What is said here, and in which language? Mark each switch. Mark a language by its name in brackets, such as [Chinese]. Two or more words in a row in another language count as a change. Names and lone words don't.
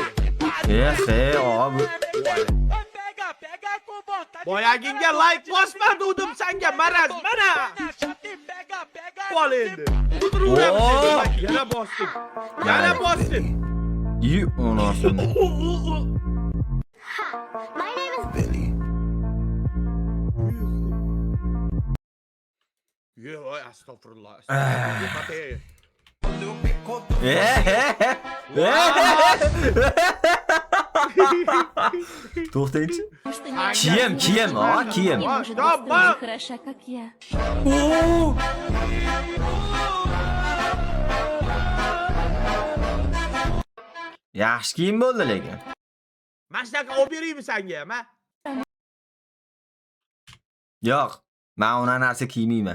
[Uzbek] Yehe, og'a bu Boyaginga like bosmadim senga maraz mana. Qol endi. Yana bosdim. Yana bosdim. yu onasin. [English] My name is Billy. [Uzbek] Yo, astagfirullah. To'xtangchi. Kiyim, og'a, kiyim. [Russian] Хороша, как я. [Uzbek] Yaxshi kiyim bo'ldi lekin. Mana shunaqa olib beraymi senga, ha? Yo'q, men ona narsa kiymayman.